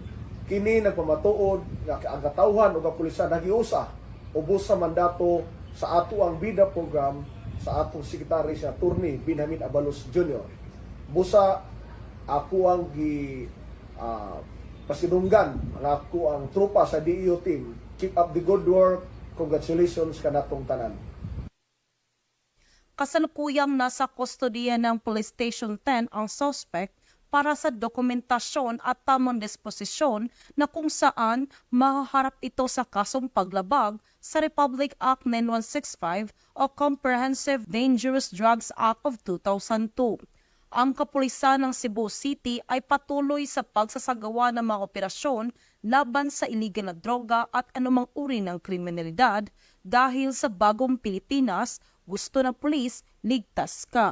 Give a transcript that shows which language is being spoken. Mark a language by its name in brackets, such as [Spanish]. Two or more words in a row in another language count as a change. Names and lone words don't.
[Cebuano] Kini nagpamatuod nga ang katawhan ug ang pulisya nagiusa ubos sa mandato sa ato ang bida program sa atong sekretary sa Attorney Benjamin Abalos Jr. Busa ako ang pasidunggan ang ako ang tropa sa DEO team. [English] Keep up the good work. Congratulations [Cebuano] kanatong tanan. [Filipino] Kasalukuyang nasa kustodiya ng Police Station 10 ang suspect para sa dokumentasyon at tamang disposisyon na kung saan mahaharap ito sa kasong paglabag sa Republic Act 9165 o Comprehensive Dangerous Drugs Act of 2002. Ang kapulisan ng Cebu City ay patuloy sa pagsasagawa ng mga operasyon laban sa iligal na droga at anumang uri ng kriminalidad dahil sa bagong Pilipinas, gusto ng pulis, ligtas ka.